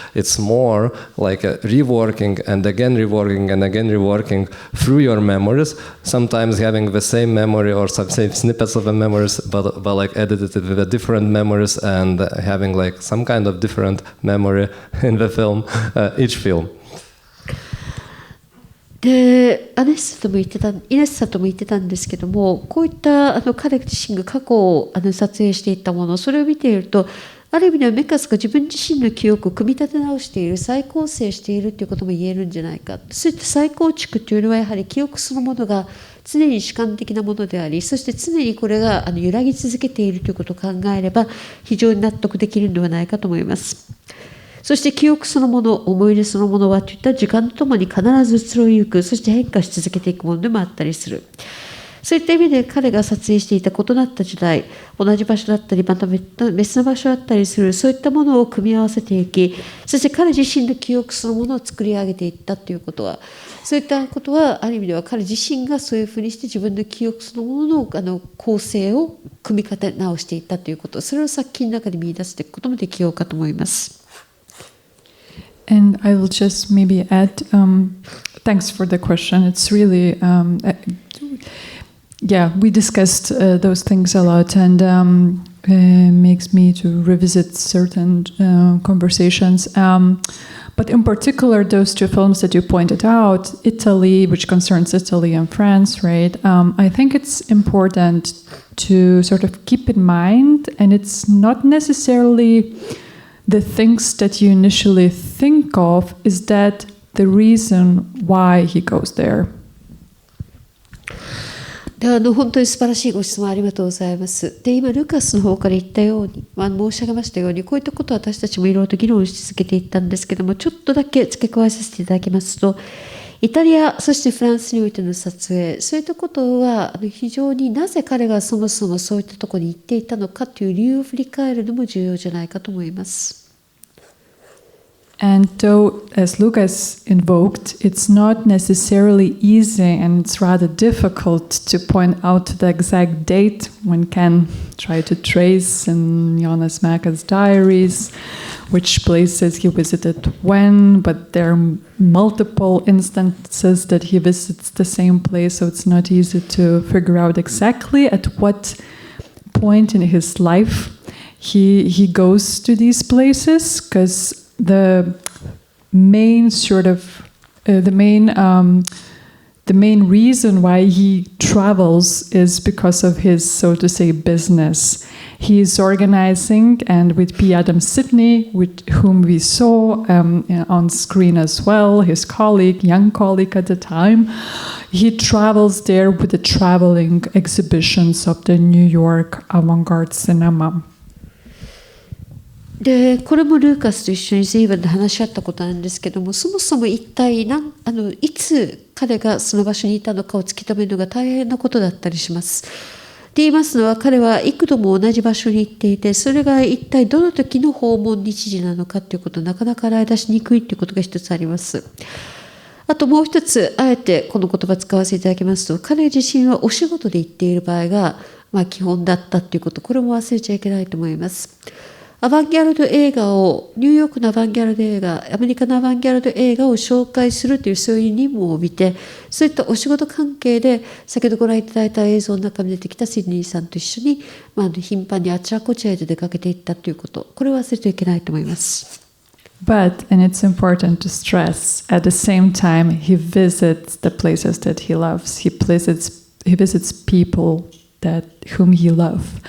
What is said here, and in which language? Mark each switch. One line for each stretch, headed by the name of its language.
English: It's more like a reworking and again reworking and again reworking through your memories, sometimes having the same memory or some same snippets of the memories but like edited with the different memories and having like some kind of different memory in the film, each film.
Japanese: でイネスさんとも言ってたんですけどもこういった彼自身が過去を撮影していったものそれを見ているとある意味ではメカスが自分自身の記憶を組み立て直している、再構成しているということも言えるんじゃないか。そういった再構築というのはやはり記憶そのものが常に主観的なものであり、そして常にこれが揺らぎ続けているということを考えれば非常に納得できるのではないかと思います。そして記憶そのもの、思い出そのものはといった時間とともに必ず移ろいゆく、そして変化し続けていくものでもあったりする。そういった意味で彼が撮影していた異なった時代、同じ場所だったり、また別の場所だったりする、そういったものを組み合わせていき、そして彼自身の記憶そのものを作り上げていったということは、そういったことはある意味では彼自身がそういうふうにして自分の記憶そのものの構成を組み立て直していったということ、それを作品の中で見出していくこともできようかと思います。
English: And I will just maybe add, thanks for the question. It's really, yeah, we discussed those things a lot, and makes me to revisit certain conversations. But in particular, those two films that you pointed out, Italy, which concerns Italy and France, right? I think it's important to sort of keep in mind, and it's not necessarily the things that you initially think of, is that the reason why he goes there.
Japanese: 本当に素晴らしいご質問ありがとうございます。で、今、ルカスの方から言ったように、申し上げましたように、こういったことを私たちもいろいろと議論し続けていったんですけども、ちょっとだけ付け加えさせていただきますと、イタリア、そしてフランスにおいての撮影、そういったことは非常になぜ彼がそもそもそういったところに行っていたのかという理由を振り返るのも重要じゃないかと思います。
English: And though, as Lukas invoked, it's not necessarily easy and it's rather difficult to point out the exact date. One can try to trace in Jonas Maka's diaries which places he visited when, but there are multiple instances that he visits the same place, so it's not easy to figure out exactly at what point in his life he goes to these places, because the main sort of the main reason why he travels is because of his, so to say, business. He is organizing, and with P. Adam Sidney, with whom we saw on screen as well, his colleague, young colleague at the time, he travels there with the traveling exhibitions of the New York avant-garde cinema.
Japanese: でこれもルーカスと一緒に随分で話し合ったことなんですけども、そもそも一体いつ彼がその場所にいたのかを突き止めるのが大変なことだったりします。って言いますのは、彼は幾度も同じ場所に行っていて、それが一体どの時の訪問日時なのかということをなかなか洗い出しにくいということが一つあります。あともう一つ、あえてこの言葉を使わせていただきますと、彼自身はお仕事で行っている場合が、基本だったということ、これも忘れちゃいけないと思います。アバンギャルド映画を、ニューヨークのアバンギャルド映画、アメリカのアバンギャルド映画を紹介するというそういう任務を見て、そういったお仕事関係で、先ほどご覧いただいた映像の中に出てきたシドニーさんと一緒に、頻繁にあちらこちらへと出かけていったということ、これを忘れてはいけないと思います。
English: But, and it's important to stress, at the same time, he visits the places that he loves. He visits people whom he loves.